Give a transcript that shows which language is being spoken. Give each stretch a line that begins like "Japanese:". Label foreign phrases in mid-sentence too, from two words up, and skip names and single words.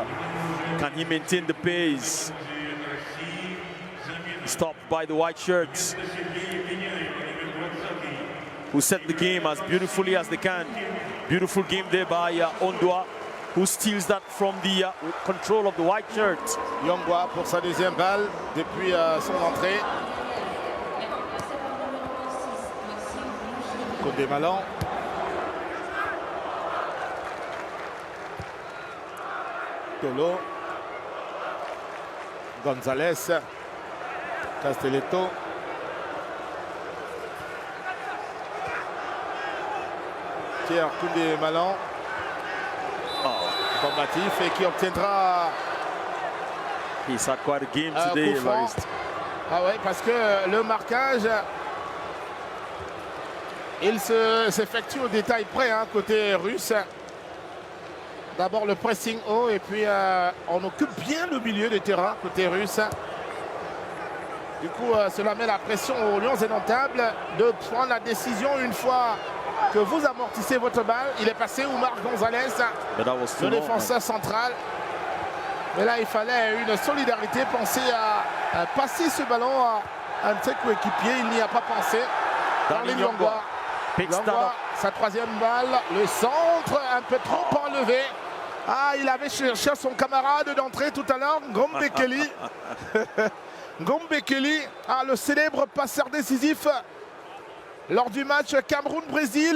English: Can he maintain the pace? Stopped by the white shirts, who set the game as beautifully as they can. Beautiful game there by Ondoa, who steals that from the control of the white shirt.
French: Yongwa pour sa deuxième balle depuis son entrée. Côté Malan. Tolo, Gonzalez, Castelletto, Pierre Koundé Malan, combatif et qui obtiendra.
English: He's had quite a game today, Evariste.
French: Ah ouais, parce que le marquage, il s'effectue au détail près côté russe. D'abord le pressing haut et puis on occupe bien le milieu du terrain côté russe. Du coup, cela met la pression aux Lions indomptables de prendre la décision une fois que vous amortissez votre balle. Il est passé Oumar Gonzalez, le défenseur central. Mais là, il fallait une solidarité, penser à passer ce ballon à un de ses coéquipiers. Il n'y a pas pensé. Darlene Yongwa. Yongwa, sa troisième balle, le centre un peu trop enlevé. Ah, il avait cherché son camarade d'entrée tout à l'heure, Ngombe Kelly. Ngombe Kelly, le célèbre passeur décisif lors du match Cameroun-Brésil.